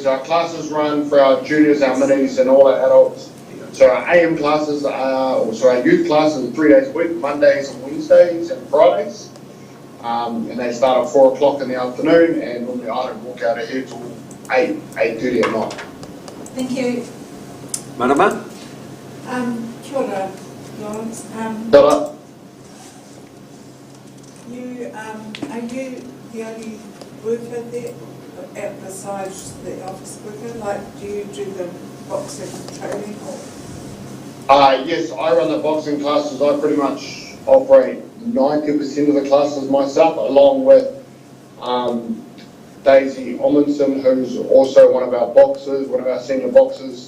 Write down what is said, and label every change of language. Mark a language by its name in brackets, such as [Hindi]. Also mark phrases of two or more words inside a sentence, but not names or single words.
[English] So our classes run for our juniors, our minis and all our adults. So our AM classes our youth classes are 3 days a week, Mondays and Wednesdays and Fridays. And they start at 4 o'clock in the afternoon and normally I don't walk out of here till 8:30 at night. Thank you. Marama? [Māori] Kia ora, Lawrence. Kia ora. [English] Are you the only worker there, besides the office worker? Like, do you do the boxing training or? Yes, I run the boxing classes. I pretty much operate 90% of the classes myself, along with Daisy Omundson, who's also one of our boxers, one of our senior boxers.